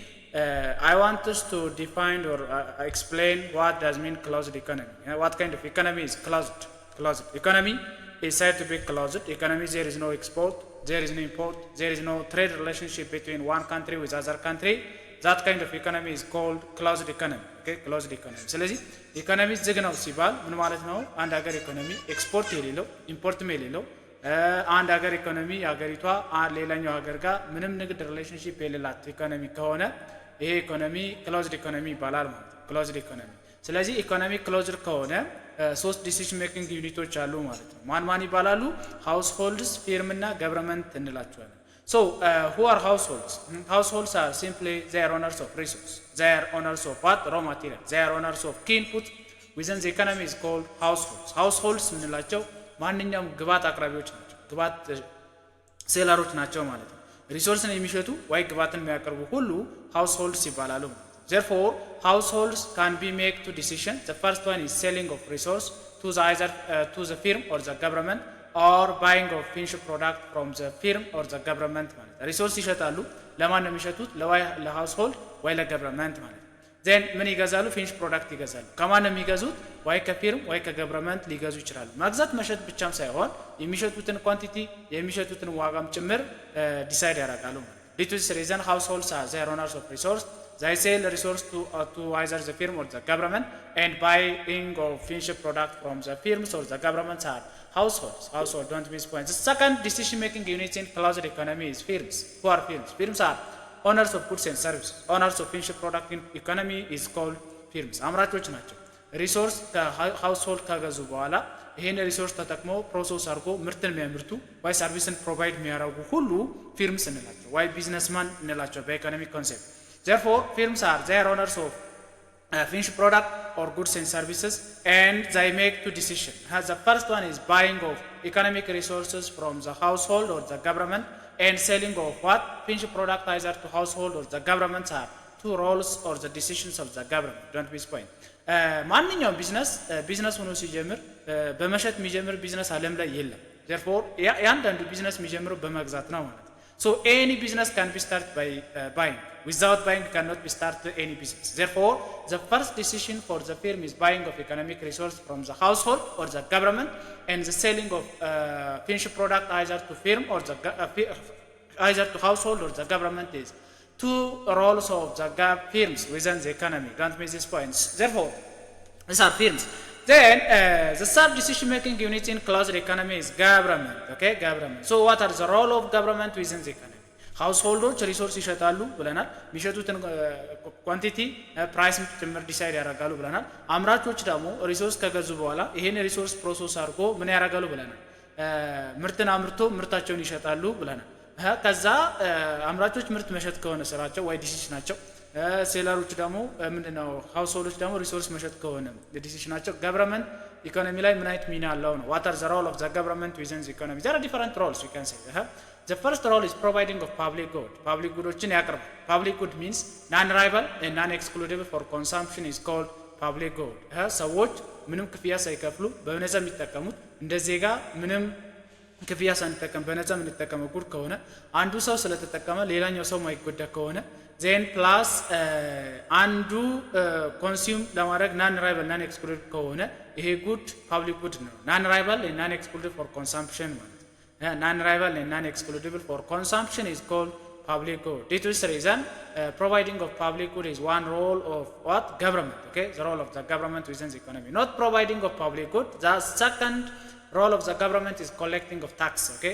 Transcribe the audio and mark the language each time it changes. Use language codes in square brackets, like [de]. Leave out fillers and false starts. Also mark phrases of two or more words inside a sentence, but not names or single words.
[en] I want us to define or explain what does mean closed economy. What kind of economy is closed? Closed economy is said to be closed economy. There is no export, there is no import, there is no trade relationship between one country with other country. That kind of economy is called closed economy. Okay, closed economy. [am] ስለዚህ ኢኮኖሚ ዝግ ነው ሲባል ምን ማለት ነው? አንድ ሀገር ኢኮኖሚ ኤክስፖርት የሌለው ኢምፖርት የሌለው አንድ ሀገር ኢኮኖሚ ሀገሪቷ ሌላኛው ሀገር ጋር ምንም ንግድ ሪሌሽንሺፕ የሌላት ኢኮኖሚ ከሆነ ይሄ ኢኮኖሚ [en] closed economy [am] ይባላል ማለት ነው። [en] closed economy። [am] ስለዚህ ኢኮኖሚ ክሎዝድ ከሆነ ሶስት [en] decision making [am] ዩኒቶች አሉ ማለት ነው። ማን ይባላሉ? ሃውስሆልድስ፣ ፊርም እና ገቨርንመንት እንላቸዋለን። [en] So who are households? Households are simply they are owners of resource. They are owners of what? Raw material. They are owners of key input within the economy is called households. [am] Households እንላቸው ማንኛውም ግባት አቅራቢዎች ናቸው። ግባት ሴለሮች ናቸው ማለት ነው። ሪሶርስን የሚሸጡ ወይ ግባትን የሚያቀርቡ ሁሉ ሃውስሆልድስ ይባላሉ። [en] Therefore, households can be made two decisions. The first one is selling of resource to the firm or the government, or buying of finished product from the firm or the government [am] ማለት ነው። ሪሶርስ ይሸጣሉ። ለማን ነው የሚሸጡት? ለሃውስሆልድ ወይ ለገቨርንመንት ማለት ነው። ዜን ምን ይገዛሉ? [en] finish product [am] ይገዛሉ። ከማን ነው የሚገዙት? ወይ ከፊርም ወይ ከገቨርንመንት ሊገዙ ይችላሉ። መግዛት መሸጥ ብቻም ሳይሆን የሚሸጡትን ኳንቲቲ የሚሸጡትን ዋጋም ጭምር ዲሳይድ ያደርጋሉ። [en] Due to this reason, households are the owners of resource. They sell resource to either the firm or the government, and buying of finished product from the firms or the governments are households. Household, don't miss points. The second decision making unit in closed economy is firms. Who are firms? Firms are owners of goods and services. Owners of finished product in economy is called firms. [am] አምራቾች ናቸው። ሪሶርስ ከሃውስሆልድ ካገዙ በኋላ ይሄን ሪሶርስ ተጠቅመው ፕሮሰስ አድርጎ ምርትን የሚያመርቱ ወይ ሰርቪስን ፕሮቫይድ የሚያደርጉ ሁሉ ፊርምስ እንላቸው ወይ ቢዝነስማን እንላቸው በኢኮኖሚክ ኮንሴፕት። [en] Therefore, firms are their owners of finished product or goods and services, and they make two decisions. The first one is buying of economic resources from the household or the government, and selling of what? Finished product either to household or the government are two roles or the decisions of the government. Don't miss point. [am] ማንኛውም ቢዝነስ ሆኖ ሲጀምር በመሸጥ የሚጀምር ቢዝነስ ዓለም ላይ የለም። Therefore, ያንዳንዱ ቢዝነስ የሚጀምረው በመግዛት ነው ማለት ነው። [en] So any business can be started by buying. Without buying cannot be started any business. Therefore, the first decision for the firm is buying of economic resource from the household or the government, and the selling of finished product either to firm or either to household or the government is two roles of the firms within the economy. Don't miss these points. Therefore, these are firms. Then the third decision making unit in closed economy is government. Okay, government. So what are the role of government within the economy? [am] ሃውስሆልዶች ሪሶርስ ይሸጣሉ ብለናል። የሚሸጡትን [en] quantity price [am] ጭምር ዲሳይድ ያደርጋሉ ብለናል። አምራቾች ደግሞ ሪሶርስ ከገዙ በኋላ ይሄን ሪሶርስ ፕሮሰስ አድርጎ ምን ያደርጋሉ ብለናል? ምርትን አምርቶ ምርታቸውን ይሸጣሉ ብለናል። ከዛ አምራቾች ምርት መሸጥ ከሆነ ስራቸው ወይ ዲሲሽናቸው፣ ሴለሮች ደግሞ ምንድነው? ሃውስሆልዶች ደግሞ ሪሶርስ መሸጥ ከሆነ ዲሲሽናቸው። ገቨርንመንት ኢኮኖሚ ላይ ምን አይነት ሚና አለው ነው? [en] what are the role of the government within the economy? There are different roles we can say. The first role is providing of public good. Public goods ያቀርባል። Public good means non-rival and non-excludable for consumption is called public good. [am] ሰዎች ምንም ክፍያ ሳይከፍሉ በነፃ የሚጠቀሙት እንደ ዜጋ ምንም ክፍያ ሳንጠቀም በነፃ የምንጠቀመው ጉድ ከሆነ አንዱ ሰው ስለተጠቀመ ሌላኛው ሰው ማይጎዳ ከሆነ ዜን ፕላስ አንዱ ኮንሱም ለማድረግ [en] non rival non excluded [am] ከሆነ ይሄ ጉድ [en] public good [am] ነው። [en] non rival and non excludable for consumption [am] ማለት [en] non-rival and non-excludable for consumption is called public good. Due to this reason, providing of public good is one role of what? Government. Okay, the role of the government within the economy. Not providing of public good. The second role of the government is collecting of tax, okay?